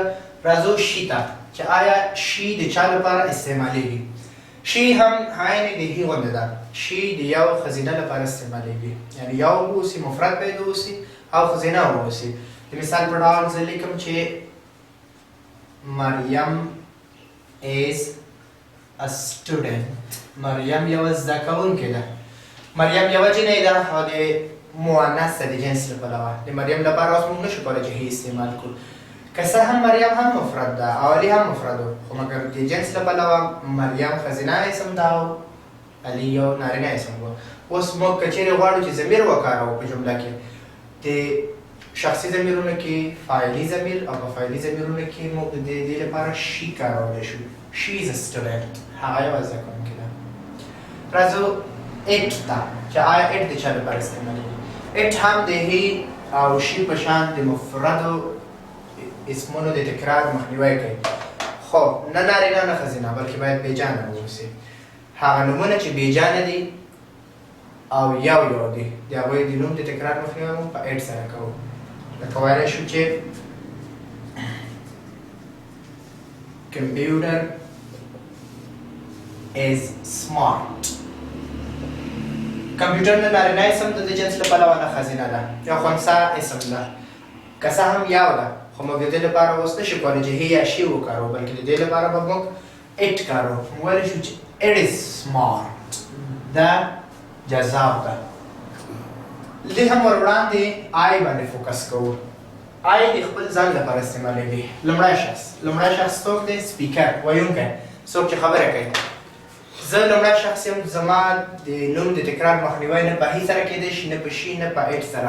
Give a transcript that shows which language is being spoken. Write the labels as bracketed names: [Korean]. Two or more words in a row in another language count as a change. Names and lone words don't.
[Pashto] راځو شي ته چې آیا شي د چا لپاره استعمالیږي. شي هم عین د هی غوندې ده. شي د یو ښځینه لپاره استعمالیږي، یعنی یو واوسي، مفرد باید واوسي او ښځینه واوسي. د مثال په ډول زه لیکم چې مریم [English] is a student. [Pashto] مریم یوه زده کوونکې ده. مریم یوه جنۍ ده او د مؤنث ده د جنس له پلوه. د مریم لپاره اوس موږ نشو کولی چې هی استعمال کړو. که څه هم مریم هم مفرد ده او علي هم مفرد و، خو مګر د جنس له پلوه مریم ښځینه اسم ده او علي یو نارینه اسم و. اوس موږ که چیرې غواړو چې ضمیر وکاروو په جمله کې، د شخصي ضمیرونو کې فاعلي ضمیر او په فاعلي ضمیرونو کې موږ د دې لپاره شي کارولی شو. [English] She is a student. [Pashto] هغه یوه زده کوونکې ده. راځو it ته چې آیا it د چا لپاره استعمالیږي. it هم د هی او شي په شان د مفردو اسمونو د تکرار مخنیوی کوي. خو نه نارینه نه ښځینه بلکې باید بېجانه واوسي. هغه نومونه چې بېجانه دي او یو دي د هغوی د نوم د تکرار مخنیوی موږ په it سره کوو. لکه ویلی شو چې [English] computer is smart. [Pashto] کمپیوټر نه نارینه اسم ده د جنس له پلوه نه ښځینه ده، یا خنثی اسم ده. که څه هم یو ده خو موږ د دې لپاره اوس نشو کولی چې هی یا شي وکاروو بلکې د دې لپاره به موږ it کاروو. موږ ویلی شو چې [English] it is smart. [Pashto] دا جذاب ده. دې هم ور وړاندې آی باندې فوکس کوو. آی د خپل ځان لپاره استعمالیږي. لومړی شخص څوک دی؟ سپیکر، ویونکی، څوک چې خبره کوي. زه لومړی شخص یم. زما د نوم د تکرار مخنیوی نه په هی سره کېدی شي، نه په شي، نه په it سره.